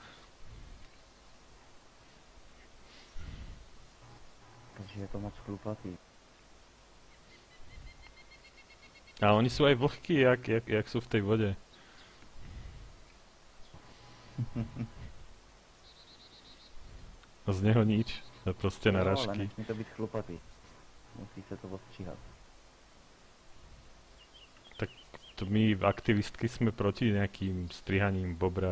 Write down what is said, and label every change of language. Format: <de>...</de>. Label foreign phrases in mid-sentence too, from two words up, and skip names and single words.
<cs>Takže je to moc chlupatý.</cs> <sk>A oni sú aj vlhkí, jak sú v tej vode. A z neho nič. To je proste</sk> <cs>Jo, ale</cs> <sk>narážky.</sk> <cs>nesmí to být chlupatý. Musí se to ostříhat.</cs> <sk>To my aktivistky sme proti nejakým strihaním bobra.</sk>